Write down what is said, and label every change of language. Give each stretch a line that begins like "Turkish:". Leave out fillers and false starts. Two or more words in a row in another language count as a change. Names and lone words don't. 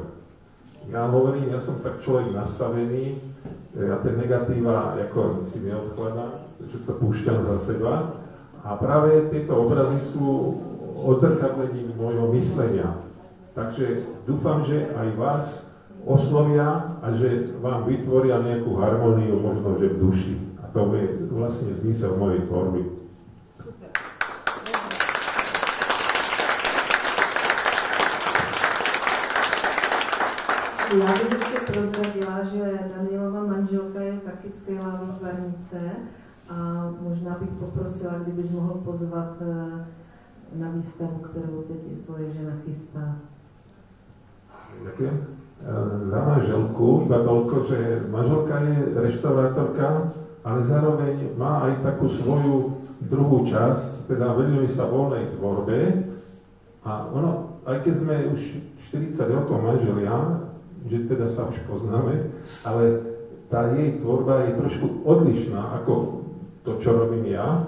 Slovak: Ja hovorím, ja som tak človek nastavený, ja ten negatíva ako si neodkladám, že to púšťam za seba a práve tieto obrazy sú odzrkadlením môjho myslenia. Takže dúfam, že aj vás oslovia a že vám vytvoria nejakú harmóniu, možno že v duši. A to je vlastne zmysel mojej tvorby.
Czech: Já bych ještě prozradila, že Danielova manželka je taky skvělá výtvarnice a možná bych poprosila, kdybys mohl pozvat na výstavu, kterou teď tvoje žena chystá.
Slovak: Ďakujem. Za manželku iba toľko, že manželka je reštaurátorka, ale zároveň má aj takú svoju druhú časť, teda venujeme sa voľnej tvorbe a ono, aj keď sme už 40 rokov manželia, že teda sa už poznáme, ale tá jej tvorba je trošku odlišná ako to, čo robím ja.